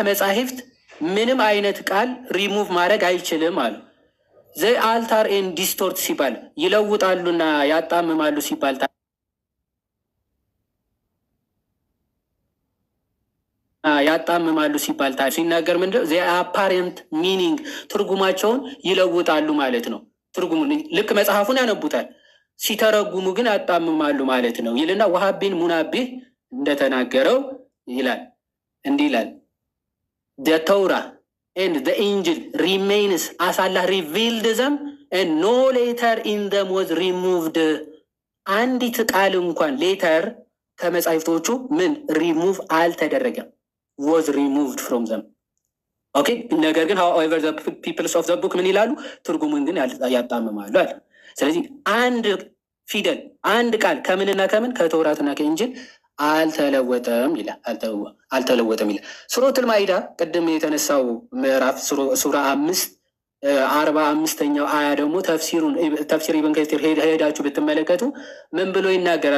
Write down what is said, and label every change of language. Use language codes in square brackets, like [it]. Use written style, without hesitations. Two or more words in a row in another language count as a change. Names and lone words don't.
[am] መጻሕፍት ምንም አይነት ቃል ሪሙቭ ማድረግ አይችልም አሉ። [en] they alter and distort [am] ሲባል ይለውጣሉና ያጣምማሉ ሲባል ሲናገር ምንድነው? [en] they apparent meaning [am] ትርጉማቸውን ይለውጣሉ ማለት ነው። ትርጉሙን ልክ መጽሐፉን ያነቡታል፣ ሲተረጉሙ ግን ያጣምማሉ ማለት ነው ይልና ወሃቢን ሙናቢህ እንደተናገረው ይላል። እንዲህ ይላል [en] the Torah and the Injil remains as Allah revealed them and no letter in them was removed። [am] አንዲት ቃል እንኳን ሌተር ከመጻሕፍቶቹ ምን ሪሙቭ አልተደረገም፣ [en] was removed from them። [am] ኦኬ ነገር ግን [en] however the peoples of the book [am] ምን ይላሉ? ትርጉሙን ግን ያጣምማሉ አለ። ስለዚህ አንድ ፊደል አንድ ቃል ከምንና ከምን ከተውራትና ከኢንጅል አልተለወጠም ይላል። አልተለወጠም ይላል። ሱረቱል ማኢዳ ቅድም የተነሳው ምዕራፍ ሱራ 45ኛው አያ ደግሞ ተፍሲር ኢብን ከሲር ሄዳችሁ ብትመለከቱ ምን ብሎ ይናገራል?